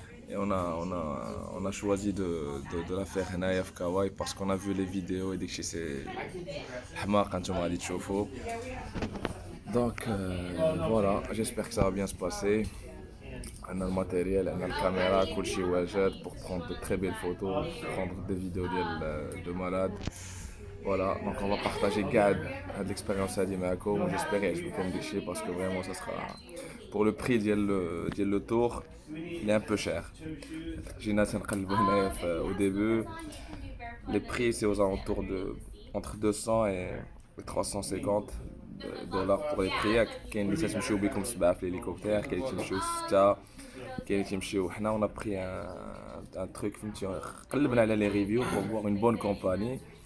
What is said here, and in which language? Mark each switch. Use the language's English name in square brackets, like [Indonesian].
[French] Et on a choisi de la faire [Arabic] هنايا في [French] Kauai parce qu'on a vu les vidéos et [Arabic] داكشي سي حماق انتم غادي تشوفوا. [French] Donc voilà, j'espère que ça va bien se passer. On a le matériel, on a la caméra, [Arabic] كلشي واجد [French] pour prendre de très belles photos, prendre des vidéos de malades. Voilà, donc on va partager de l'expérience [Arabic] هادي معكم. [French] J'espère [Arabic] يعجبكم داكشي [French] parce que vraiment ça sera pour le prix [Arabic] ديال [French] le tour, il est un peu cher. [Arabic] جينا تنقلبوا هنايا [French] au début. Les prix c'est aux alentours de entre 200 et 350 دولار pour les prix. [Arabic] كاين اللي تمشيو بكم 7 في الهليكوبتر، كاين اللي تمشيو 6، كاين اللي تمشيو. حنا [French] on a pris un truc [Arabic] فهمتي، قلبنا على [French] les reviews pour voir une bonne compagnie.